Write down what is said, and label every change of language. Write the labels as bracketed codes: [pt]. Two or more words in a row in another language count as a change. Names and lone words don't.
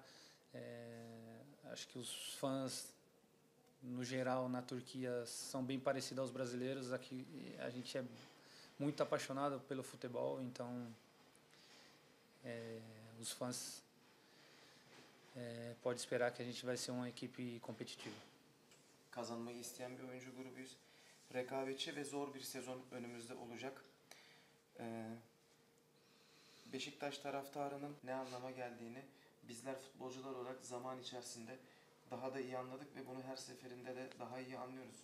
[pt] Acho que os fãs, no geral, na Turquia, são bem parecidos aos brasileiros. Aqui a gente é muito apaixonado pelo futebol, então os fãs pode esperar que a gente vai ser uma equipe competitiva. [tr] Kazanmayı isteyen bir oyuncu grubuyuz. Rekabetçi ve zor bir sezon önümüzde olacak. Beşiktaş taraftarının ne anlama geldiğini bizler futbolcular olarak zaman içerisinde daha da iyi anladık ve bunu her seferinde de daha iyi anlıyoruz.